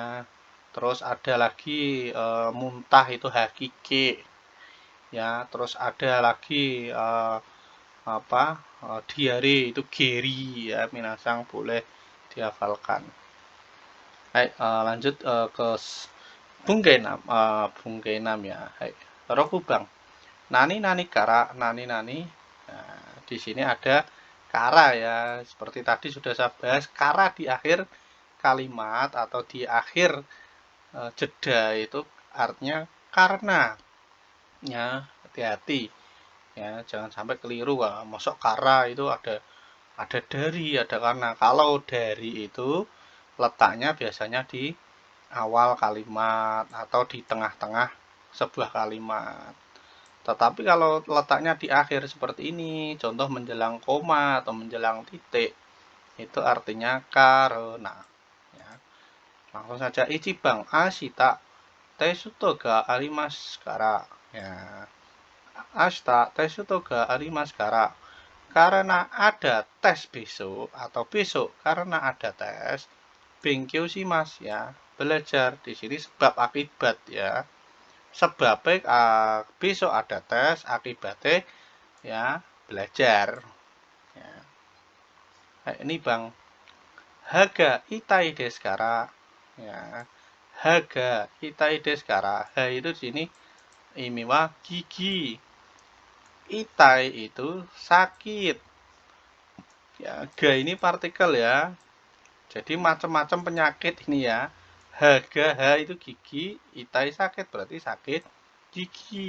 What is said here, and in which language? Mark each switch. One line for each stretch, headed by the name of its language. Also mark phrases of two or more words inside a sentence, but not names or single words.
Indonesian: Terus ada lagi muntah itu hakike ya. Terus ada lagi diare itu geri ya, minasang boleh dihafalkan. Hai, lanjut ke Bungkenam, Bungkenam ya.
Japanese: はい、六番。何から、何.
Indonesian: Nah, di sini ada kara ya. Seperti tadi sudah saya bahas, kara di akhir kalimat atau di akhir jeda itu artinya karena. Ya, hati-hati. Ya, jangan sampai keliru. Masuk kara itu ada dari, ada karena. Kalau dari itu letaknya biasanya di awal kalimat atau di tengah-tengah sebuah kalimat. Tetapi kalau letaknya di akhir seperti ini, contoh menjelang koma atau menjelang titik, itu artinya karena.
Japanese: Ya.
Indonesian: Langsung saja
Japanese: 一番 明日 テスト が あります から. Ya. 明日 テスト が あります から.
Indonesian: Karena ada tes besok atau besok karena ada tes,
Japanese: 勉強 します ya, belajar.
Indonesian: Di sini sebab akibat ya. Sebabnya besok ada tes, akibatnya ya belajar ya. Ini bang,
Japanese: 歯が 痛い です から ya, 歯が 痛い です から.
Indonesian: Ha itu di sini imiwa gigi, itai itu sakit ya. Ga ini partikel ya, jadi macam-macam penyakit ini ya. Haga, ha itu gigi, itai sakit berarti sakit gigi.